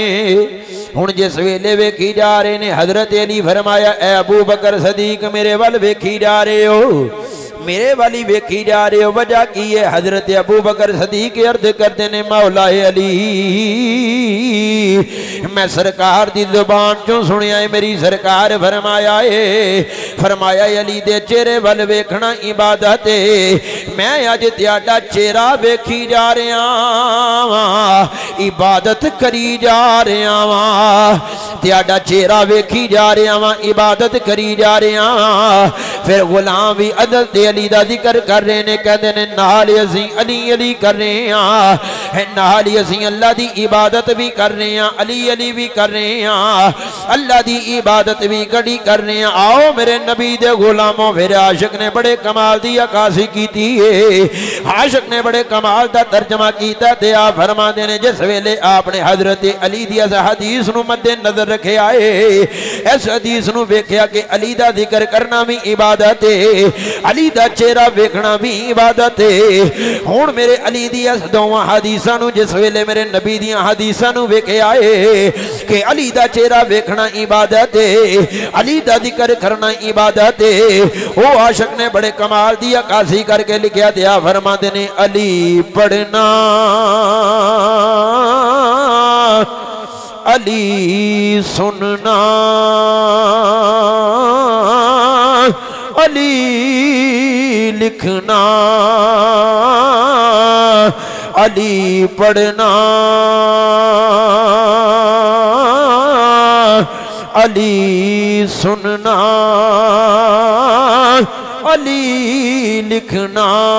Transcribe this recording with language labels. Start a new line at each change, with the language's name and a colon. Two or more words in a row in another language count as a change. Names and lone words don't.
Punjabi: ہن جس ویلے ویکھی جا رہے نے، حضرت علی فرمایا اے ابو بکر صدیق میرے وال ویکھی جا رہے ہو، میرے والی ویکھی جا رہے ہو، وجہ کی ہے؟ حضرت ابو بکر صدیق عرض کرتے نے مولا علی میں سرکار دی زبان چوں سنیا ہے، میری سرکار فرمایا علی دے چہرے وال ویکھنا عبادت ہے، میں اج تہاڈا چہرہ ویکھی جا رہا ہاں، عبادت کری جا رہا ہاں، تہاڈا چہرہ ویکھی جا رہا ہاں، عبادت کری جا رہا ہاں۔ پھر غلام بھی حضرت علی دا ذکر کر رہے نے، کہتے ہیں نال اسی علی علی کر رہے ہیں، نال اسی اللہ دی عبادت بھی کر رہے ہیں، علی علی بھی کر رہے ہیں، اللہ دی عبادت بھی کڑی کر رہے ہیں۔ آؤ میرے نبی دے غلاموں، پھر عاشق نے بڑے کمال دی عکاسی کیتی ہے، عاشق نے بڑے کمال دا ترجمہ کیتا تے آپ فرما دینے جس ویلے آپ نے حضرت علی دی اس حدیث نو مد نظر رکھے آئے، اس حدیث نو ویکھیا کہ علی دا ذکر کرنا بھی عبادت ہے، علی دا چہرہ ویکھنا بھی عبادت ہے۔ ہن میرے علی دی اس دوواں حدیثاں نو جس ویلے میرے نبی دیاں حدیثاں نو ویکھے آئے کہ علی دا چہرہ ویکھنا عبادت ہے، علی دا ذکر کرنا عبادت ہے، او عاشق نے بڑے کمال دی عکاسی کر کے لکھیا دیا فرماتے نے علی پڑھنا، علی سننا، علی لکھنا، علی پڑھنا، علی سننا، علی لکھنا،